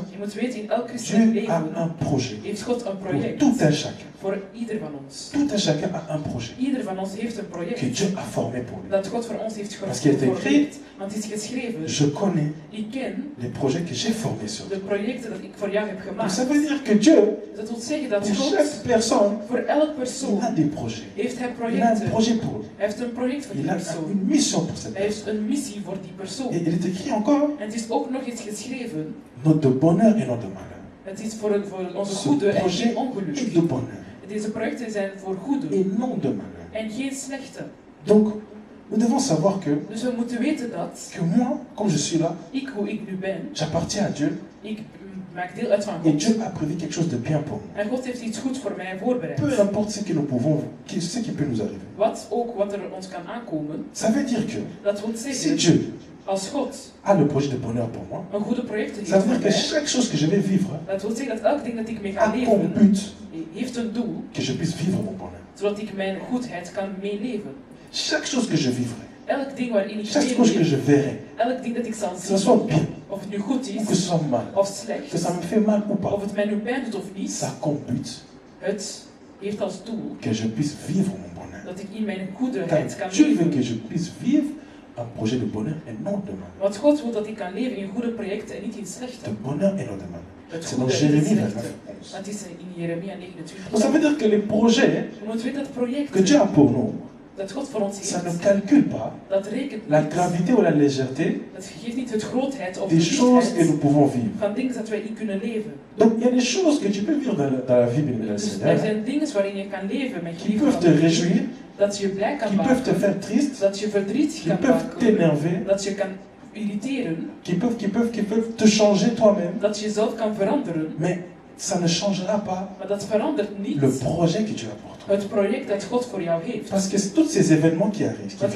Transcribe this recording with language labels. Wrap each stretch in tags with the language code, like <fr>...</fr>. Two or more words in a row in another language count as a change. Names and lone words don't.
<nl>Je moet weten, in elk christelijk</nl> <fr>Dieu a</fr> <nl>leven</nl> <fr>un projet.</fr> <nl>heeft God een</nl> <fr>Pour</fr> <nl>project.</nl> <fr>tout un chacun.</fr> <nl>Voor ieder van ons.</nl> <fr>Tout un chacun a un projet</fr> <nl>Ieder van ons heeft een</nl> <fr>que</fr> <nl>project</nl> <fr>Dieu a formé pour lui.</fr> <nl>dat God voor ons heeft</nl> <fr>Parce qu'il est écrit,</fr> <nl>geformeerd. Want het is geschreven,</nl> <fr>je connais</fr> <nl>ik ken</nl> <fr>les projets que j'ai formés sur</fr> <nl>de</nl> <fr>toi.</fr> <nl>projecten dat ik voor jou heb</nl> <fr>Donc</fr> <nl>gemaakt.</nl> <fr>ça veut dire que Dieu,</fr> <nl>Dat wil zeggen dat</nl> <fr>pour</fr> <nl>God</nl> <fr>chaque personne,</fr> <nl>voor elk</nl> <fr>il</fr> <nl>persoon</nl> <fr>a des projets.</fr> <nl>heeft hij</nl> <fr>Il a un</fr> <nl>projecten.</nl> <fr>projet pour lui.</fr> <nl>Hij heeft een project voor die</nl> <fr>Il a</fr> <nl>persoon.</nl> <fr>une mission pour cette</fr> <nl>Hij heeft</nl> <fr>personne.</fr> <nl>een missie voor die persoon.</nl> <fr>Et il est écrit encore,</fr> <nl>En het is ook nog eens geschreven,</nl> <fr>not de bonheur et not de malheur.</fr> <nl>het is voor onze</nl> <fr>Ce</fr> <nl>goede en</nl> <fr>projet</fr> <nl>geen ongeluk.</nl> <fr>est de bonheur</fr> <nl>Deze projecten zijn voor goede</nl> <fr>et non de malheur.</fr> <nl>en geen slechte.</nl> <fr>Donc, nous devons savoir</fr> <nl>Dus we moeten weten dat</nl> <fr>que moi, comme je suis là,</fr> <nl>ik, hoe ik nu ben,</nl> <fr>j'appartiens à Dieu</fr> <nl>ik maak deel uit van</nl> <fr>et</fr> <nl>God.</nl> <fr>Dieu a prévu quelque chose de bien pour nous.</fr> <nl>En God heeft iets goed voor mij voorbereid.</nl> <fr>Peu importe ce que nous pouvons, ce qui peut nous arriver.</fr> <nl>Wat er ons kan aankomen,</nl> <fr>Ça veut dire que</fr> <nl>dat wil</nl> <fr>si</fr> <nl>zeggen,</nl> <fr>Dieu</fr> <nl>als God</nl> <fr>a le projet de bonheur pour moi,</fr> <nl>een goede project</nl> <fr>ça</fr> <nl>heeft</nl> <fr>veut</fr> <nl>voor</nl> <fr>dire que</fr> <nl>mij,</nl> <fr>chaque chose que je vais vivre</fr> <nl>dat wil zeggen dat elk ding dat ik mee ga</nl> <fr>a comme</fr> <nl>leven,</nl> <fr>but</fr> <nl>heeft een doel,</nl> <fr>que je puisse vivre mon bonheur.</fr> <nl>zodat ik mijn goedheid kan meeleven.</nl> <fr>Chaque chose que je vivrai,</fr> <nl>Elk ding waarin ik</nl> <fr>chaque chose que</fr> <nl>meeleef,</nl> <fr>je verrai,</fr> <nl>elk ding dat ik zal</nl> <fr>que ce</fr> <nl>zien,</nl> <fr>soit bien</fr> <nl>of het nu goed</nl> <fr>ou que ce</fr> <nl>is</nl> <fr>soit mal,</fr> <nl>of slecht,</nl> <fr>que ça me fait mal ou</fr> <nl>of</nl> <fr>pas,</fr> <nl>het mij nu pijn doet of niet,</nl> <fr>ça a comme but</fr> <nl>het heeft als doel</nl> <fr>que je puisse vivre mon bonheur.</fr> <nl>dat ik in mijn</nl> <fr>Car</fr> <nl>goedheid kan</nl> <fr>Dieu veut</fr> <nl>leven.</nl> <fr>que je puisse vivre un projet de bonheur et non de malheur.</fr> <nl>Want God wil dat ik kan leven in goede projecten en niet in slechte.</nl> <fr>De bonheur et non de malheur.</fr> <nl>Het</nl> <fr>C'est dans</fr> <nl>goede en niet</nl> <fr>Jérémie</fr> <nl>slechte.</nl> <fr>29, 11.</fr> <nl>Dat is in Jeremia 29.</nl> <fr>Donc ça veut dire que les projets</fr> <nl>Je moet weten dat project</nl> <fr>que Dieu a pour nous,</fr> <nl>dat God voor ons</nl> <fr>ça ne</fr> <nl>heeft,</nl> <fr>calcule pas</fr> <nl>dat rekent</nl> <fr>la</fr> <nl>niet.</nl> <fr>gravité ou la légèreté</fr> <nl>Dat geeft niet het grootheid of de</nl> <fr>des choses que</fr> <nl>lichtheid</nl> <fr>nous pouvons vivre.</fr> <nl>van dingen dat wij in kunnen leven.</nl> <fr>Donc il y a des choses que tu peux vivre dans la vie de le</fr> <nl>Dus er</nl> <fr>Seigneur</fr> <nl>zijn dingen waarin je kan leven met</nl> <fr>qui</fr> <nl>geliefde</nl> <fr>peuvent</fr> <nl>van</nl> <fr>te</fr> <nl>God.</nl> <fr>réjouir,</fr> <nl>Dat je blij kan</nl> <fr>qui peuvent te</fr> <nl>maken,</nl> <fr>faire triste,</fr> <nl>dat je verdriet</nl> <fr>qui</fr> <nl>kan</nl> <fr>peuvent</fr> <nl>maken,</nl> <fr>t'énerver,</fr> <nl>dat je kan irriteren,</nl> <fr>qui peuvent te changer toi-même.</fr> <nl>dat je jezelf kan veranderen.</nl> <fr>Mais ça ne changera pas</fr> <nl>Maar dat verandert niet</nl> <fr>le projet que Dieu a pour toi.</fr> <nl>het project dat God voor jou heeft.</nl> <fr>Parce que tous ces événements qui arrivent, qui</fr>